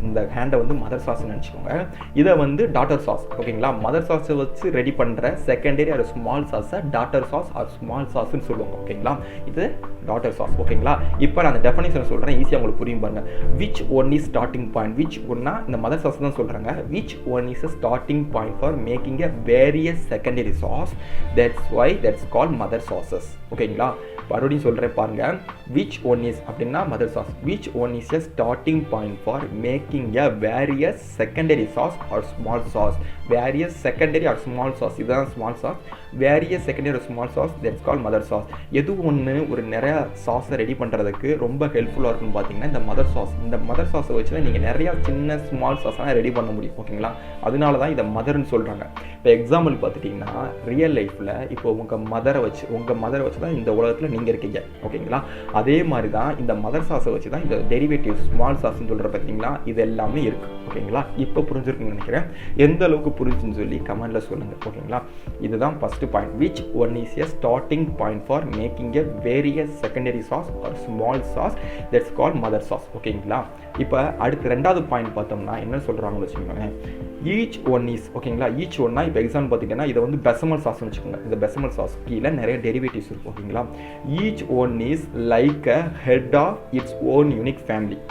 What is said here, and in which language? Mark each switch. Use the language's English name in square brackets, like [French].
[Tamil] இந்த ஹேண்டை மதர் சாஸ்ன்னு நினச்சிக்கோங்க. இதை டாட்டர் சாஸ். ஓகேங்களா? மதர் சாஸை வச்சு ரெடி பண்ணுற செகண்டரி ஒரு small சாஸை daughter sauce R small சாஸ்ன்னு சொல்லுவாங்க. ஓகேங்களா? இது டாட்டர் சாஸ். ஓகேங்களா? இப்போ நான் அந்த டெஃபினேஷனை சொல்கிறேன், ஈஸியாக உங்களுக்கு புரியும் பாருங்கள். [English] Which one is starting point? [Tamil] Which ஒன்னா இந்த மதர் சாஸ் தான் சொல்கிறாங்க. [English] which one is a starting point for making a various secondary sauce. That's why that's called mother sauces. [Tamil] ஓகேங்களா, மறுபடியும் சொல்கிறேன் பாருங்க. [English] which one is [Tamil] அப்படின்னா [English] mother sauce. which one is a starting point for making a various secondary sauce or small sauce. various secondary or small sauce, [Tamil] இதுதான் [English] small sauce. various secondary or small sauce, that's called mother sauce. [Tamil] எது ஒன்று ஒரு நிறைய சாஸை ready பண்ணுறதுக்கு ரொம்ப ஹெல்ப்ஃபுல்லாக இருக்குன்னு பார்த்தீங்கன்னா இந்த மதர் சாஸ். இந்த மதர் சாஸை வச்சு நீங்கள் நிறையா சின்ன ஸ்மால் சாஸ்லாம் ரெடி பண்ண முடியும். ஓகேங்களா, அதனால தான் இதை மதர்னு சொல்கிறாங்க. இப்போ எக்ஸாம்பிள் பார்த்துட்டிங்கன்னா ரியல் லைஃப்பில் இப்போ உங்கள் மதரை வச்சு தான் இந்த உலகத்தில் நீங்கள் இருக்கீங்க. ஓகேங்களா, அதே மாதிரி தான் இந்த மதர் சாஸை வச்சு தான் இந்த டெரிவேட்டிவ் ஸ்மால் சாஸ்ன்னு சொல்கிற பார்த்தீங்களா, இது எல்லாமே இருக்குது. ஓகேங்களா, இப்போ புரிஞ்சிருக்குன்னு நினைக்கிறேன். எந்த அளவுக்கு புரிஞ்சுன்னு சொல்லி கமெண்டில் சொல்லுங்கள். ஓகேங்களா, இதுதான் first point. [English] which one is a starting point for making a various secondary sauce or small sauce, that's called mother sauce. [Tamil] ஓகேங்களா, இப்போ அடுத்து ரெண்டாவது பாயிண்ட் பார்த்தோம்னா என்ன சொல்கிறாங்கன்னு வச்சுக்கோங்க. [English] each one is, [Tamil] ஓகேங்களா, ஈச் ஒன்னா இப்போ எக்ஸாம்பிள் பார்த்தீங்கன்னா இதை வந்து பெசமல் சாஸ்ன்னு வச்சுக்கோங்க. இந்த பெசமல் சாஸ் கீழே நிறைய டெரிவேட்டிவ்ஸ் இருக்கும். ஓகேங்களா, [English] Each one is like a head of its own unique family.